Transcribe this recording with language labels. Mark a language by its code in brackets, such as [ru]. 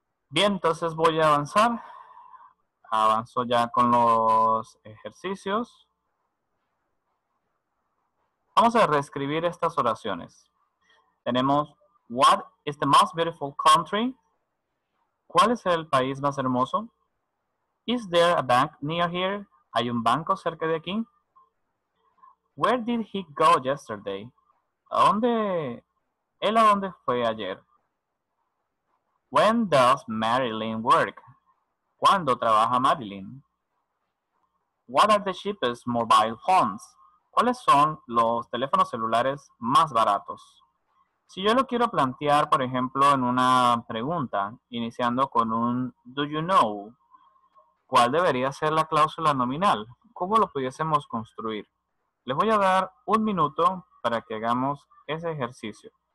[es] Bien, entonces voy a avanzar. Avanzo ya con los ejercicios. Vamos a reescribir estas oraciones. [en] Tenemos, what is the most beautiful country? [es] ¿Cuál es el país más hermoso? [en] Is there a bank near here? [es] ¿Hay un banco cerca de aquí? [en] Where did he go yesterday? [es] ¿A dónde fue ayer? [en] When does Marilyn work? [es] ¿Cuándo trabaja Marilyn? [en] What are the cheapest mobile phones? [es] ¿Cuáles son los teléfonos celulares más baratos? Si yo lo quiero plantear, por ejemplo, en una pregunta, iniciando con un [en] do you know, [es] ¿cuál debería ser la cláusula nominal? ¿Cómo lo pudiésemos construir? Les voy a dar un minuto para que hagamos ese ejercicio.